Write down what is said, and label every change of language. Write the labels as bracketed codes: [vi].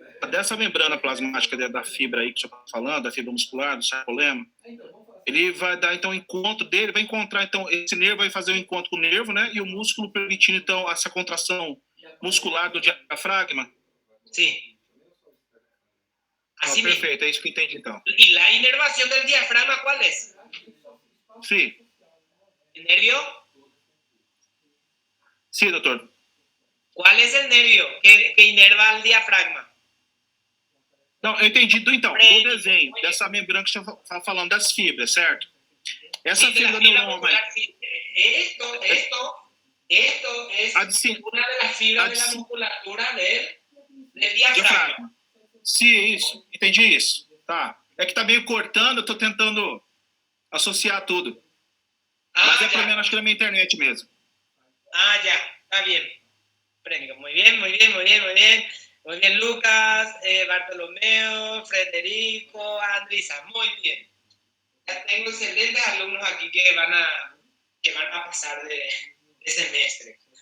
[pt] Dessa membrana plasmática da fibra aí que você está falando, da fibra muscular, do sarcolema, ele vai dar então encontro dele, vai encontrar então, esse nervo vai fazer o encontro com o nervo, né? E o músculo permitindo então essa contração muscular do diafragma. [es] Sí. Así mismo. [pt] Perfeito, é isso que eu entendi então. [es] ¿Y la inervación del diafragma cuál es? [pt] Sim. [es] ¿El nervio? [pt] Sim, doutor. [es] ¿Cuál es el nervio que inerva al diafragma? [pt] Não, eu entendi então, do desenho, dessa membrana que você está falando, das fibras, certo? Essa [es] Sí, de la [pt] fibra [es] fibra [pt] neuronal, [es] muscular, sí. Esto es una de las fibras de la musculatura del diafragma. [pt] Sim, isso. Entendi isso. Tá. É que tá meio cortando, eu tô tentando associar tudo. Mas é problema, acho que é na minha internet mesmo. [es] Ah, ya. Está bien. Prendo. Muy bien, muy bien, muy bien, muy bien. Muy bien, Lucas, Bartolomeo, Federico, Andrisa. Muy bien. Ya tengo excelentes alumnos aquí que van a pasar de semestre.